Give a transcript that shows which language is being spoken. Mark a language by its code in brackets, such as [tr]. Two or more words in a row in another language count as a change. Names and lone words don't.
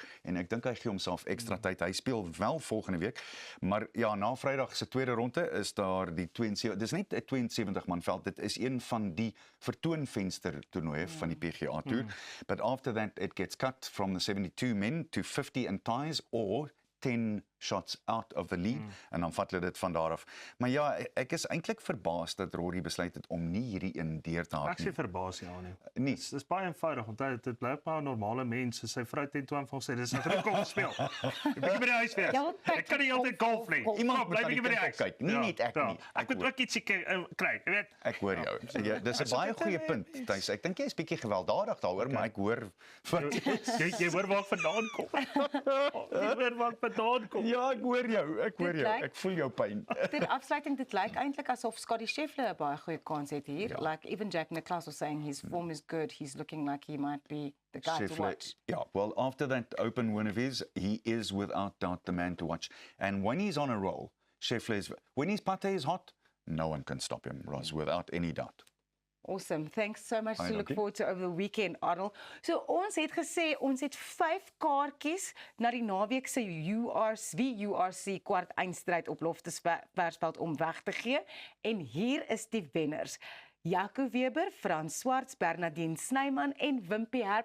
[af] En ek dink hy gee homself ekstra tyd. Hy speel wel volgende week, maar ja, na Vrydag se tweede ronde is daar die 72. Dis net 'n 72 man veld. Dit is een van die vertoonvenster toernooie van die PGA Tour. [en] But after that it gets cut from the 72 men to 50 and ties or 10 shots out of the lead [af] en dan vat hulle dit van daar af. Maar ja, ek is eintlik verbaas dat Rory besluit het om nie hierdie een deur te haal Ek sê verbaas ja nie. nie. Dis baie eenvoudig want dit bly maar 'n normale mens. Sy vrou teen 12 sê dis 'n groot golf speel. Ek bietjie by die huis wees. Ja, Ek kan nie altyd golf nie. Iemand bly moet bietjie by die huis kyk. Nie net ek nie. Ek moet ook ietsie kry, jy weet. Ek hoor jou. Ja, dis 'n baie goeie punt, Thys. Ek dink jy is bietjie gewelddadig daaroor, maar ek hoor Jy hoor waar ek vandaan kom. Jy hoor waar ek vandaan kom. ja, ek hoor jou. Ek hoor jou. Ek voel jou pyn. Ter afsluiting, dit lyk eintlik asof Scottie Scheffler 'n baie goeie kans het hier. [en] Like even Jack Nicklaus was saying his form is good. He's looking like he might be the guy to watch. Yeah, well, after that Open win of his, he is without doubt the man to watch. And when he's on a roll, when his putter is hot, no one can stop him, Ross, without any doubt. Awesome. Thanks so much to look [af] dankie. [en] forward to over the weekend, Arnold. [af] So ons het gesê ons het 5 kaartjies na die naweek se URC kwart eindstryd op Loftusversveld om weg te gee. En hier is die wenners. Jaco Weber, Frans Swarts, Bernardine Snyman en Wimpie Herbs.